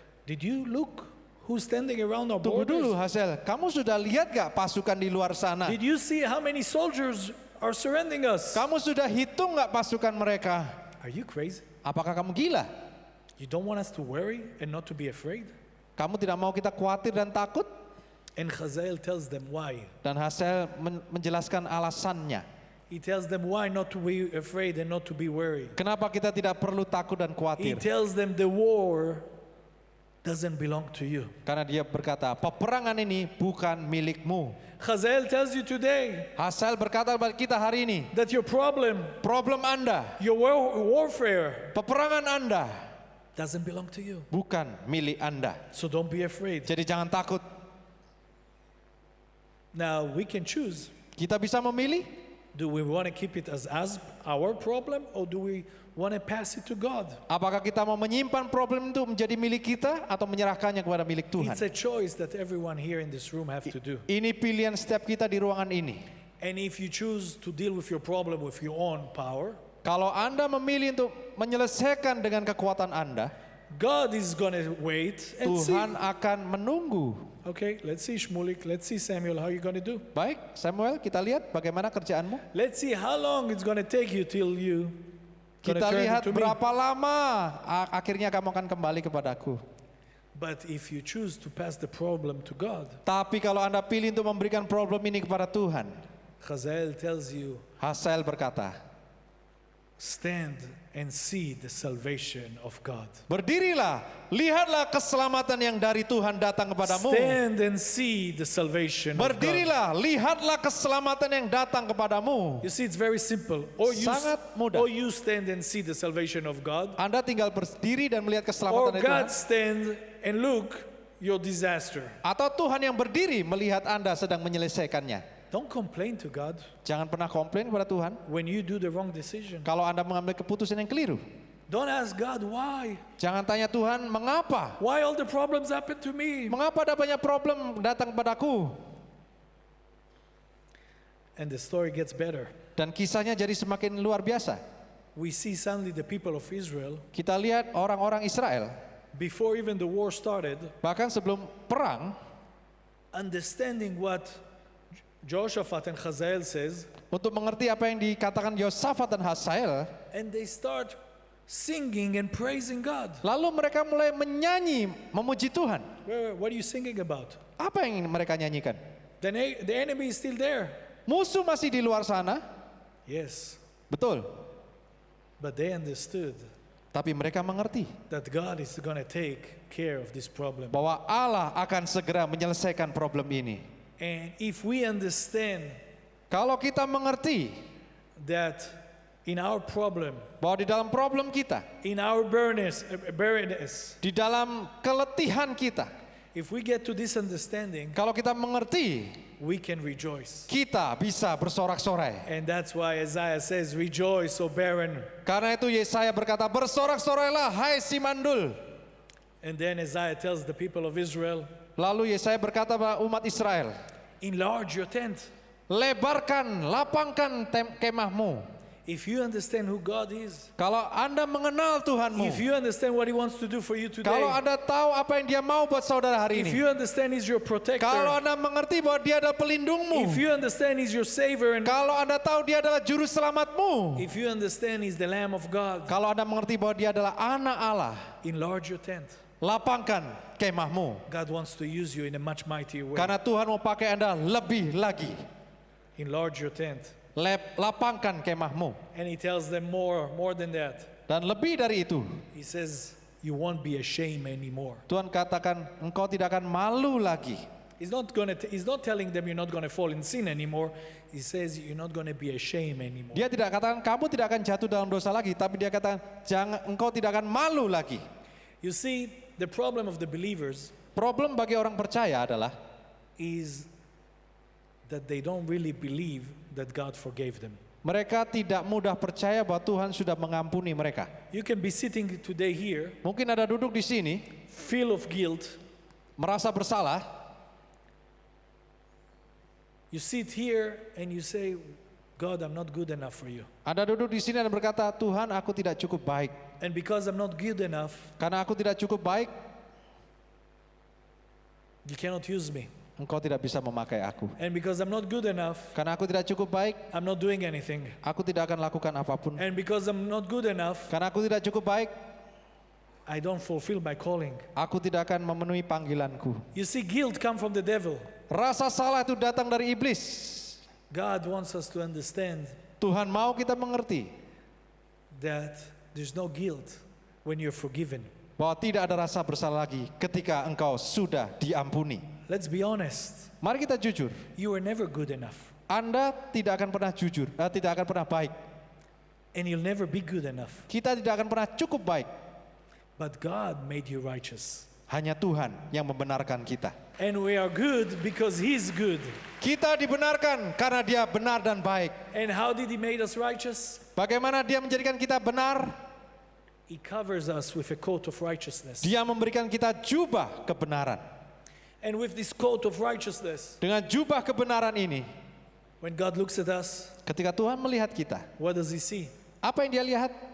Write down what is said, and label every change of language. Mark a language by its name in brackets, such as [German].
[English] Did you look who's standing around our [Indonesian] Tunggu dulu [English] borders? [Indonesian] Hazael, kamu sudah lihat gak pasukan di luar sana? [English] Did you see how many soldiers are surrounding us? [Indonesian] Kamu sudah hitung gak pasukan mereka? [English] Are you crazy? [Indonesian] Apakah kamu gila? [English] You don't want us to worry and not to be afraid? [Indonesian] Kamu tidak mau kita khawatir dan takut? [English] And Hazael tells them why. [Indonesian] Dan Hazael menjelaskan alasannya. [English] He tells them why not to be afraid and not to be worried. [Indonesian] Kenapa kita tidak perlu takut dan [English] He [Indonesian] khawatir? [English] tells them the war doesn't belong to you. [Indonesian] Karena dia berkata, peperangan ini bukan milikmu. [English] Hazael tells you today [Indonesian] Hazael berkata kepada kita hari ini, [English] that your problem [Indonesian] Anda, [English] your warfare [Indonesian] peperangan Anda [English] doesn't belong to you. [Indonesian] bukan milik Anda. [English] So don't be afraid. [Indonesian] Jadi jangan takut. [English] Now we can choose. [Indonesian] Kita bisa memilih, [English] Do we want to keep it as our problem or do we want to pass it to God? [Indonesian] apakah kita mau menyimpan problem itu menjadi milik kita atau menyerahkannya kepada milik Tuhan. [English] It's a choice that everyone here in this room have to do. [Indonesian] Ini pilihan setiap kita di ruangan ini. [English] And if you choose to deal with your problem with your own power, [Indonesian] Kalau Anda memilih untuk menyelesaikan dengan kekuatan Anda, [English] God is going to wait and see. [Indonesian] Tuhan akan menunggu. [English] Okay, let's see Shmulik, let's see Samuel, how you going to do? [Indonesian] Baik, Samuel, kita lihat bagaimana kerjaanmu. [English] Let's see how long it's going to take you till you gonna [Indonesian] Kita [English] turn [Indonesian] lihat [English] to me. [Indonesian] berapa lama akhirnya kamu akan kembali kepadaku. [English] But if you choose to pass the problem to God, [Indonesian] Tapi kalau Anda pilih untuk memberikan problem ini kepada Tuhan, [English] Hazael tells you, [Indonesian] Hazael berkata, [English] stand and see the salvation of God. [Indonesian] berdirilah, lihatlah keselamatan yang dari Tuhan datang kepadamu. [English] Stand and see the salvation of God. [Indonesian] Berdirilah, lihatlah keselamatan yang datang kepadamu. [English] You see, it's very simple. [Indonesian] Sangat mudah. [English] Or you stand and see the salvation of God, [Indonesian] Anda tinggal berdiri dan melihat keselamatan dari [English] God stand and look your disaster. [Indonesian] Atau Tuhan yang berdiri melihat Anda sedang menyelesaikannya. [English] Don't complain to God [Indonesian] Jangan pernah komplain kepada Tuhan [English] when you do the wrong decision. [Indonesian] kalau Anda mengambil keputusan yang keliru. [English] Don't ask God why. [Indonesian] Jangan tanya Tuhan, mengapa? [English] Why all the problems happen to me? [Indonesian] Mengapa ada banyak problem datang padaku? [English] And the story gets better. [Indonesian] Dan kisahnya jadi semakin luar biasa. [English] We see suddenly the people of Israel, [Indonesian] Kita lihat orang-orang Israel, [English] before even the war started, [Indonesian] bahkan sebelum perang, [English] understanding what Jehoshaphat and Hazael says, [Indonesian] untuk mengerti apa yang dikatakan Yosafat dan Hazael, [English] and they start singing and praising God. [Indonesian] lalu mereka mulai menyanyi, memuji Tuhan. [English] What are you singing about? [Indonesian] Apa yang mereka nyanyikan? [English] The enemy is still there. [Indonesian] Musuh masih di luar sana, [English] Yes, [Indonesian] betul. [English] but they understood [Indonesian] Tapi mereka mengerti [English] that God is going to take care of this problem. [Indonesian] bahwa Allah akan segera menyelesaikan problem ini. [English] And if we understand [Indonesian] Kalau kita mengerti [English] that in our problem, [Indonesian] bahwa di dalam problem kita, [English] in our barrenness, [Indonesian] di dalam keletihan kita, [English] if we get to this understanding, [Indonesian] kalau kita mengerti, [English] we can rejoice. [Indonesian] kita bisa bersorak-sorai. [English] And that's why Isaiah says, rejoice, O barren. [Indonesian] Karena itu Yesaya berkata, bersorak-sorailah hai si mandul. [English] And then Isaiah tells the people of Israel, [Indonesian] Lalu Yesaya berkata kepada umat Israel, [English] enlarge your tent. [Indonesian] lebarkan, lapangkan kemahmu. [English] If you understand who God is, [Indonesian] Kalau Anda mengenal Tuhanmu, [English] if you understand what He wants to do for you today, [Indonesian] kalau Anda tahu apa yang Dia mau buat saudara hari [English] if [Indonesian] ini, [English] you understand He's your protector, [Indonesian] kalau Anda mengerti bahwa Dia adalah pelindungmu, [English] if you understand He's your savior, and [Indonesian] kalau Anda tahu Dia adalah juru selamatmu, [English] if you understand He's the Lamb of God, [Indonesian] kalau Anda mengerti bahwa Dia adalah anak Allah, [English] enlarge your tent. [Indonesian] lapangkan kemahmu. [English] God wants to use you in a much mightier way. [Indonesian] Karena Tuhan mau pakai Anda lebih lagi. [English] Enlarge your tent. [Indonesian] Lapangkan kemahmu. [English] And He tells them more than that. [Indonesian] Dan lebih dari itu, [English] He says, you won't be ashamed anymore. [Indonesian] Tuhan katakan engkau tidak akan malu lagi. [English] He's not telling them you're not going to fall in sin anymore. He says you're not going to be ashamed anymore. [Indonesian] Dia tidak katakan kamu tidak akan jatuh dalam dosa lagi, tapi dia katakan engkau tidak akan malu lagi. [English] You see, the problem of the believers [Indonesian] Problem bagi orang percaya adalah [English] is that they don't really believe that God forgave them. [Indonesian] mereka tidak mudah percaya bahwa Tuhan sudah mengampuni mereka. [English] You can be sitting today here, [Indonesian] Mungkin ada duduk di sini, [English] full of guilt. [Indonesian] merasa bersalah. [English] You sit here and you say, God, I'm not good enough for you. [Indonesian] Anda duduk di sini dan berkata, Tuhan, aku tidak cukup baik. [English] And because I'm not good enough, [Indonesian] Karena aku tidak cukup baik, [English] you cannot use me. [Indonesian] Engkau tidak bisa memakai aku. [English] And because I'm not good enough, [Indonesian] Karena aku tidak cukup baik, [English] I'm not doing anything. [Indonesian] aku tidak akan lakukan apapun. [English] And because I'm not good enough, [Indonesian] Karena aku tidak cukup baik, [English] I don't fulfill my calling. [Indonesian] aku tidak akan memenuhi panggilanku. [English] You see, guilt comes from the devil. [Indonesian] Rasa salah itu datang dari iblis. [English] God wants us to understand [Indonesian] Tuhan mau kita mengerti [English] that there's no guilt when you're forgiven. [Indonesian] bahwa tidak ada rasa bersalah lagi ketika engkau sudah diampuni. [English] Let's be honest. [Indonesian] Mari kita jujur. [English] You were never good enough. [Indonesian] Anda tidak akan pernah jujur, tidak akan pernah baik. [English] And you'll never be good enough. [Indonesian] Kita tidak akan pernah cukup baik. [English] But God made you righteous. [Indonesian] Hanya Tuhan yang membenarkan kita. [English] And we are good because He's good. [Indonesian] Kita dibenarkan karena Dia benar dan baik. [English] And how did He make us righteous? [Indonesian] Bagaimana Dia menjadikan kita benar? [English] He covers us with a coat of righteousness. [Indonesian] Dia memberikan kita jubah kebenaran. [English] And with this coat of righteousness, [Indonesian] Dengan jubah kebenaran ini, [English] when God looks at us, [Indonesian] ketika Tuhan melihat kita, [English] what does He see? [Indonesian] apa yang Dia lihat?